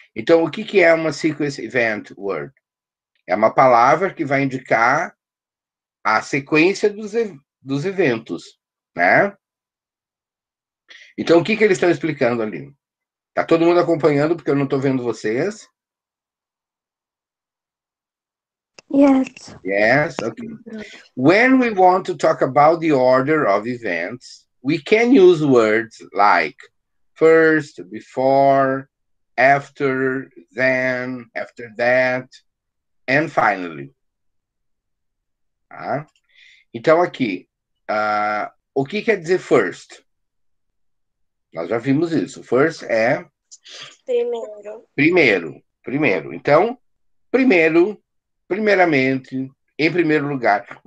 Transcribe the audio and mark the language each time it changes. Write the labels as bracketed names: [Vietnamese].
[Portuguese] Então, o que é uma [English] sequence event word? [Portuguese] É uma palavra que vai indicar a sequência dos eventos, né? Então, o que eles estão explicando ali? Tá todo mundo acompanhando, porque eu não estou vendo vocês? [English] Yes. Yes, okay. When we want to talk about the order of events, we can use words like first, before, after, then, after that, and finally. [Portuguese] Tá? Então, aqui, o que quer dizer first? Nós já vimos isso. First é... Primeiro. Então, primeiramente, em primeiro lugar.